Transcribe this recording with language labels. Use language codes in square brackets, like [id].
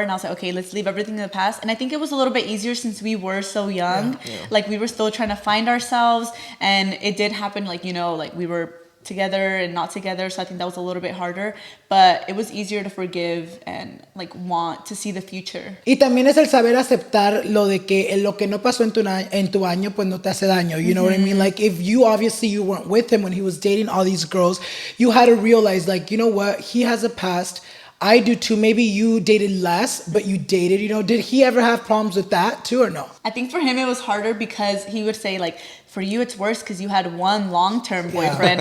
[en] And I was like, okay, let's leave everything in the past. And I think it was a little bit easier since we were so young. Like we were still trying to find ourselves. And it did happen like we were together and not together, so I think that was a little bit harder, but it was easier to forgive and like want to see the future. [es] Y también es el saber aceptar lo de que lo que no pasó en tu año pues no te hace daño, [en] you know what I mean? Like if you weren't with him when he was dating all these girls, you had to realize like, you know what, he has a past, I do too. Maybe you dated less, but you dated, did he ever have problems with that too or no? I think for him it was harder because he would say like, for you it's worse because you had one long-term boyfriend.